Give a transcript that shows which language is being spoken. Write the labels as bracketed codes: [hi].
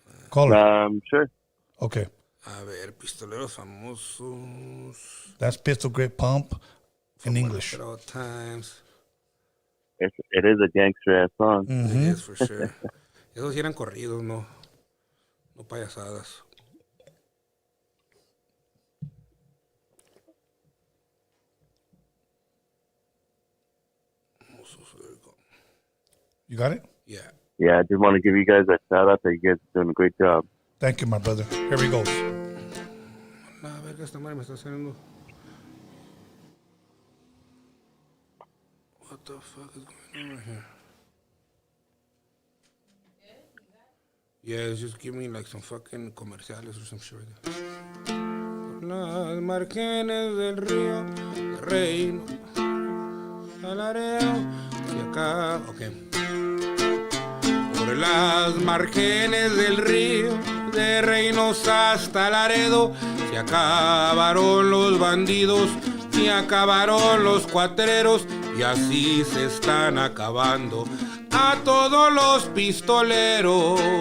[en] Caller. Sure. Okay. [es] A ver, Pistoleros Famosos. [en] That's Pistol Grip Pump in English. At all times. It is a gangster ass song. Mm-hmm. It is for sure. [es] Esos eran corridos, no payasadas. [en] You got it? Yeah. Yeah, I just want to give you guys a shout out that you guys are doing a great job. Thank you, my brother. Here we go. [es] La verga, esta madre me está haciendo. [en] What the fuck is going on right here? Yeah, it's just giving me like some fucking comerciales or some shit right there. [es] Las márgenes del río, reino, alareo, y acá, ok. Por las márgenes del río, de Reinos hasta Laredo, se acabaron los bandidos, se acabaron los cuatreros, y así se están acabando a todos los pistoleros.